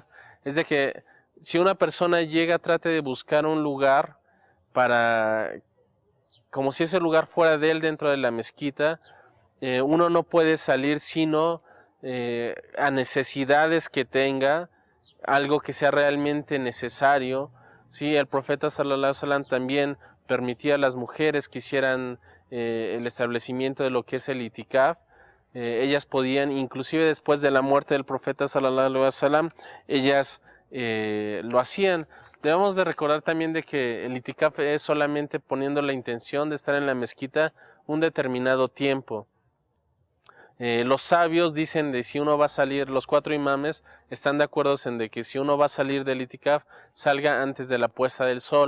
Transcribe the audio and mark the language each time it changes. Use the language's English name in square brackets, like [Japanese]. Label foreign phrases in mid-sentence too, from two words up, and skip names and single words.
[Spanish] Es de que si una persona trate de buscar un lugar como si ese lugar fuera de él dentro de la mezquita, uno no puede salir sino a necesidades que tenga, algo que sea realmente necesario. Sí, el profeta [Arabic] صلى الله عليه وسلم [Spanish] también permitía a las mujeres que hicieran el establecimiento de lo que es el itikaf. Ellas podían, inclusive después de la muerte del profeta [Arabic] صلى الله عليه وسلم, [Spanish] ellas lo hacían. Debemos de recordar también de que el itikaf es solamente poniendo la intención de estar en la mezquita un determinado tiempo. Los sabios dicen de si uno va a salir, los 4 imames están de acuerdo en de que si uno va a salir del itikaf, salga antes de la puesta del sol.